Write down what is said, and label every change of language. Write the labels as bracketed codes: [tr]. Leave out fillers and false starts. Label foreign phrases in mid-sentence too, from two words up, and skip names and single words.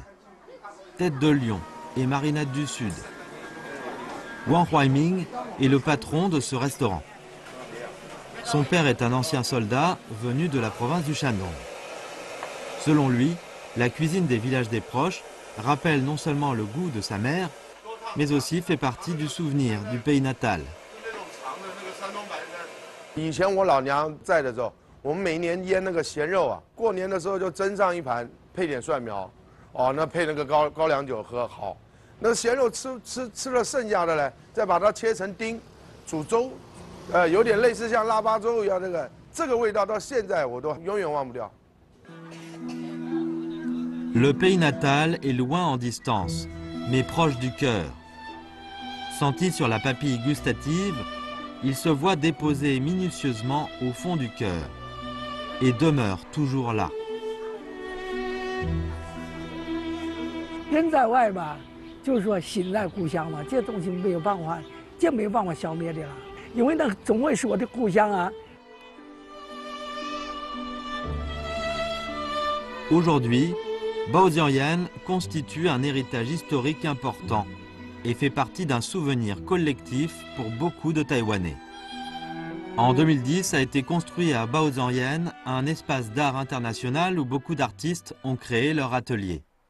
[fr] Tête de lion et marinade du sud. Wang Huaiming est le patron de ce restaurant. Son père est un ancien soldat venu de la province du Shandong. Selon lui, la cuisine des villages des proches rappelle non seulement le goût de sa mère, mais aussi fait partie du souvenir du pays natal. [zh] 以前我老娘在的时候，我们每年腌那个咸肉啊，过年的时候就蒸上一盘，配点蒜苗，哦，那配那个高粱酒喝好。那咸肉吃了剩下的呢，再把它切成丁，煮粥。有点类似像腊八粥一样，这个味道到现在我都永远忘不掉。 [fr] Le pays natal est loin en distance, mais proche du cœur. Senti sur la papille gustative, il se voit déposé minutieusement au fond du cœur et demeure toujours là. [zh] 人在外吧，就是说心在故乡嘛，这东西没有办法，这没有办法消灭的了。因为那总会是我的故乡啊。 [fr] Aujourd'hui, Baozhangyan constitue un héritage historique important et fait partie d'un souvenir collectif pour beaucoup de Taïwanais. En 2010 a été construit à Baozhangyan un espace d'art international où beaucoup d'artistes ont créé leur atelier.